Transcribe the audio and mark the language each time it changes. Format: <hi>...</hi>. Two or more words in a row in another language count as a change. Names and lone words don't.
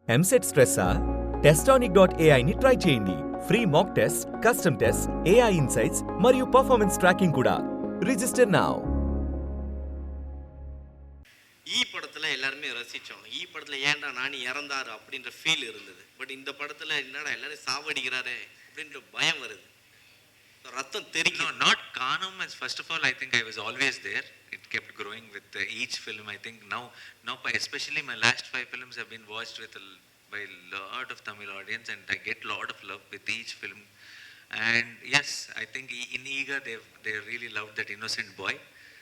<te>ఎంసెట్ స్ట్రెస్సా? Testonic.ai ని ట్రై చేయండి.</te> <en>free mock test, custom test, AI insights మరియు performance tracking కూడా. register now.</en> <ta>ஈ படத்தில் எல்லாருமே ரசித்தோம். ஈ படத்தில் ஏன்டா நானி இறந்தாரு அப்படின்ற ஃபீல் இருந்தது. பட் இந்த படத்தில் என்னடா எல்லாரும் சாவடிக்கிறாரே அப்படின்ற பயம் வருது. ரத்தம் தெரிக்கும்.</ta> <en>No, not Kanum. First of all, I think I was always there. It kept growing with each film. I think now, especially my last 5 films have been watched by a lot of Tamil audience, and I get lot of love with each film. And yes, I think in Eager they really loved that innocent boy.</en>